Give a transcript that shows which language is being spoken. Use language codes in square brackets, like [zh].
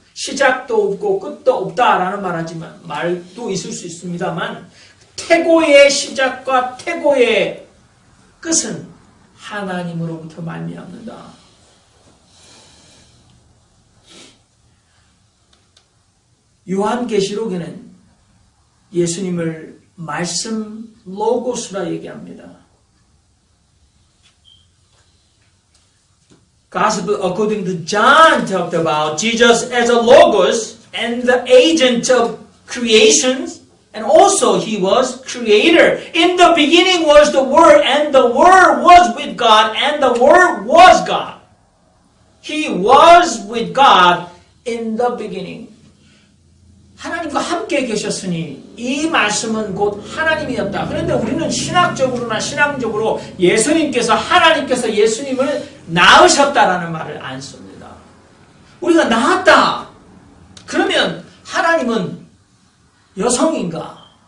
[ko] 시작도 없고 끝도 없다라는 말도 있을 수 있습니다만 태고의 시작과 태고의 끝은 하나님으로부터 말미암는다. 요한계시록에는 예수님을 말씀 로고스라 얘기합니다. [en] Gospel according to John talked about Jesus as a logos and the agent of creations. And also He was creator. In the beginning was the Word, and the Word was with God, and the Word was God. He was with God in the beginning. [ko] 하나님과 함께 계셨으니 이 말씀은 곧 하나님이었다. 그런데 우리는 신학적으로나 신앙적으로 하나님께서 예수님을 낳으셨다라는 말을 안 씁니다. 우리가 낳았다. 그러면 하나님은 여성인가?